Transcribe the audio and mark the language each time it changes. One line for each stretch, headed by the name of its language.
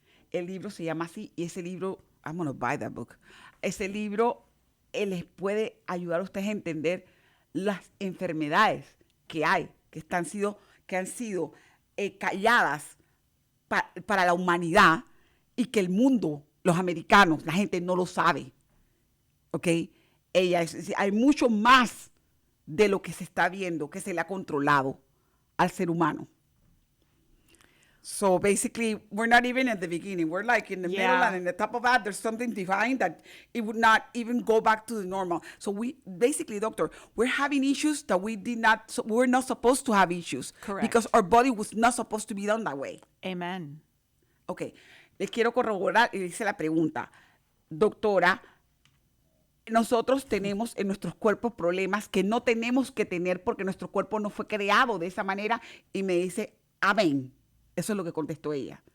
Spanish: El libro se llama así, y ese libro,
English: I'm going to buy that book.
Spanish: Ese libro les puede ayudar a ustedes a entender las enfermedades que hay, que han sido calladas para la humanidad, y que el mundo, los americanos, la gente no lo sabe. ¿Ok? Hay mucho más de lo que se está viendo, que se le ha controlado al ser humano.
English: So basically, we're not even at the beginning. We're like in the middle, and in the top of that, there's something behind that it would not even go back to the normal. So we basically, doctor, we're having issues that we're not supposed to have issues. Correct. Because our body was not supposed to be done that way. Amen.
Spanish: Ok, les quiero corroborar y hice la pregunta. Doctora, nosotros tenemos en nuestros cuerpos problemas que no tenemos que tener porque nuestro cuerpo no fue creado de esa manera, y me dice, amén. Eso es lo que contestó ella.